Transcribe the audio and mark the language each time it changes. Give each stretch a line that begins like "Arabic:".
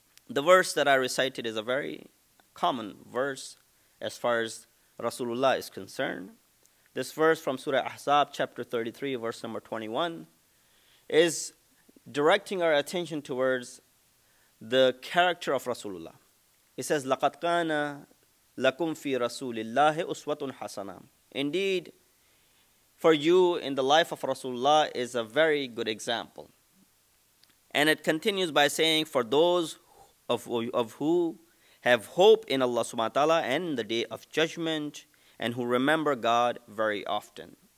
English: The verse that I recited is a very common verse as far as Rasulullah is concerned. This verse from Surah Al-Ahzab, chapter 33, verse number 21, is directing our attention towards the character of Rasulullah. It says,
Arabic: لَقَدْ كَانَ لَكُمْ فِي رَسُولِ اللَّهِ أُسْوَةٌ حَسَنَةٌ.
English: Indeed, for you in the life of Rasulullah is a very good example. And it continues by saying, for those of who have hope in Allah subhanahu wa ta'ala and the day of judgment and who remember God very often.